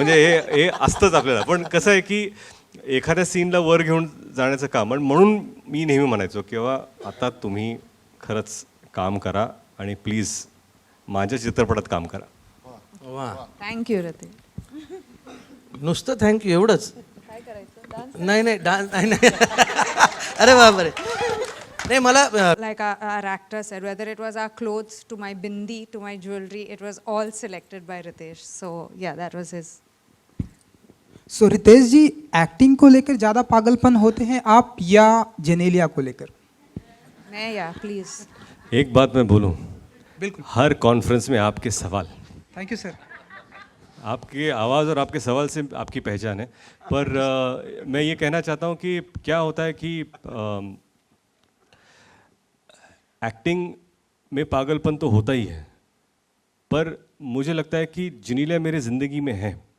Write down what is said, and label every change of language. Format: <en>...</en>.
<mr>म्हणजे हे असतंच आपल्याला. पण कसं आहे की एखाद्या सीनला वर घेऊन जाण्याचं काम, आणि म्हणून मी नेहमी म्हणायचो किंवा आता तुम्ही खरंच काम करा आणि प्लीज माझ्या चित्रपटात काम करा. वा,</mr> <en>Thank you रते.</en> <mr>नुसतं थँक्यू एवढंच? नाही नाही, डान्स नाही नाही. अरे बापरे. नाही मला</mr> <en>Like our actor said, whether it was our clothes, to my bindi, to my jewelry, it was all selected by Ritesh. So yeah, that was his.</en> <hi>So Ritesh ji, acting को लेकर ज़्यादा पागलपन होते हैं आप या जेनेलिया को लेकर? मैं या प्लीज. एक बात मैं बोलूं, बिल्कुल. हर कॉन्फ्रेंस में आपके सवाल,</hi> <en>Thank you sir.</en> <hi>आपके आवाज़ और आपके सवाल से आपकी पहचान है. पर मैं ये कहना चाहता हूँ कि क्या होता है कि एक्टिंग में पागलपन तो होता ही है, पर मुझे लगता है कि जिनीला मेरे ज़िंदगी में है.</hi>